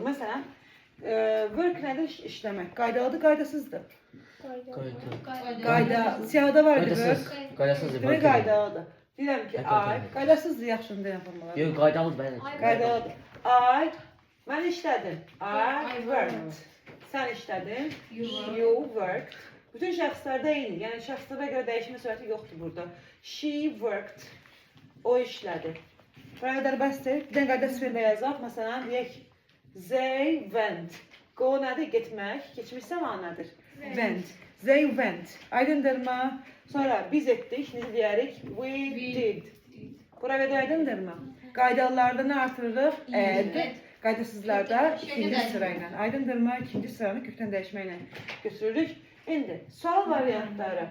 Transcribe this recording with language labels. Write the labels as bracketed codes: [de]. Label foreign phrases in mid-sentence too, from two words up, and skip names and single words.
[az] Məsələn, work nədir? İşləmək. Qaydalıdır, qaydasızdır. Qayda. Siyahıda var idi work. Qaydasızdır. Demək qaydalıdır. Deyirəm ki, qaydasızdır yaxşını deyən formalar. Yox, qaydalıdır bəli. Qaydalıdır. Mən işlədim. [en] I worked. [az] Sən işlədin. [en] You worked. [az] Bütün şəxslərdə eyni. Yəni şəxslərə görə dəyişmə sürəti yoxdur burada. [en] She worked. [az] O işlədi. Buraya qədər bəsdir. Bir dənə qaydasız feillə yazaq. Məsələn, deyək [en] they went. [az] Go nədir? Getmək. Keçmiş zaman nədir? [en] Went. They went. [az] Aydındırmı? Sonra biz etdik. Necə deyərik? [en] We did. [az] Buraya qədər aydındırmı? Qaydalılarda nə artırırıq? Ed. Qaydasızlarda ikinci sırayla. Aydındırmı? İkinci sıranı kökdən dəyişməklə götürürük. İndi sual variantları.